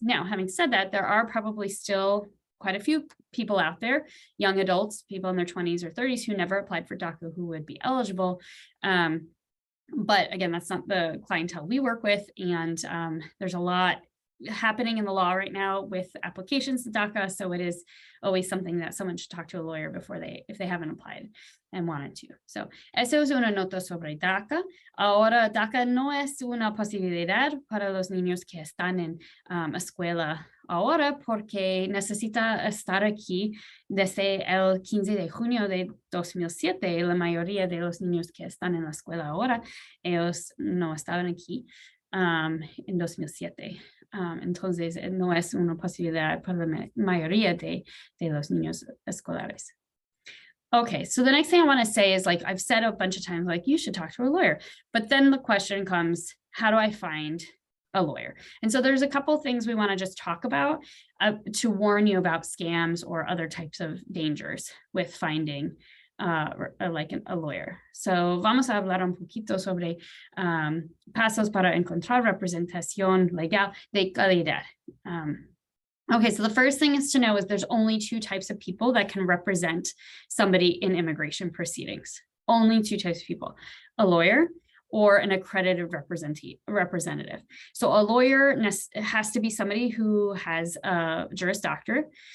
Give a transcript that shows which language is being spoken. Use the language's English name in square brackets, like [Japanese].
[English] Now, having said that, there are probably still quite a few people out there, young adults, people in their 20s or 30s who never applied for DACA who would be eligible. But again, that's not the clientele we work with. And there's a lot happening in the law right now with applications to DACA. So it is always something that someone should talk to a lawyer before if they haven't applied and wanted to. [Spanish] So eso es una nota sobre DACA. Ahora, DACA no es una posibilidad para los niños que están en escuela ahora porque necesita estar aquí desde el 15 de junio de 2007. La mayoría de los niños que están en la escuela ahora, ellos no estaban aquí en 2007. Entonces, no es una posibilidad para la mayoría de los niños escolares. [English] Okay, so the next thing I want to say is, like I've said a bunch of times, like you should talk to a lawyer. But then the question comes, how do I find a lawyer? And so there's a couple things we want to just talk about to warn you about scams or other types of dangers with finding like a lawyer. [Spanish] So vamos a hablar un poquito sobre pasos para encontrar representación legal de calidad. [English] Okay, so the first thing is to know is there's only two types of people that can represent somebody in immigration proceedings. Only two types of people, a lawyer or an accredited representative. So a lawyer has to be somebody who has a Juris Doctor.